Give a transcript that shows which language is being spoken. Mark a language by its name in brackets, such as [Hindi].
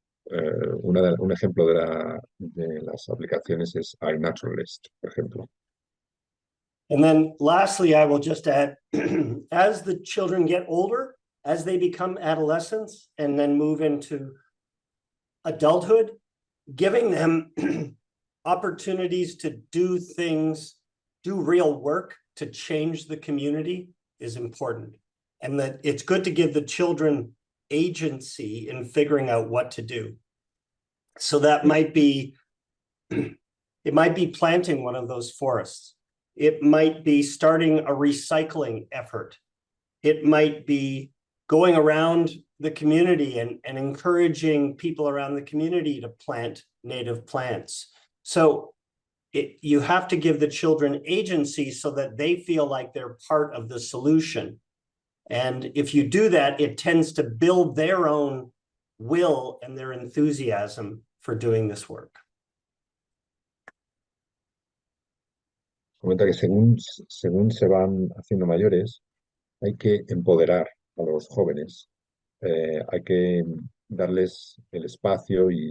[Spanish] Un ejemplo de las aplicaciones es iNaturalist, por ejemplo. [English] And then lastly, I will just add, as the children get older, as they become adolescents and then move into adulthood, giving them opportunities to do things, do real work to change the community is important. And that it's good to give the children agency in figuring out what to do. So that might be, it might be planting one of those forests. It might be starting a recycling effort. It might be going around the community and encouraging people around the community to plant native plants. So you have to give the children agency so that they feel like they're part of the solution. And if you do that, it tends to build their own will and their enthusiasm for doing this work. [Spanish] Comenta que según se van haciendo mayores, hay que empoderar a los jóvenes, hay que darles el espacio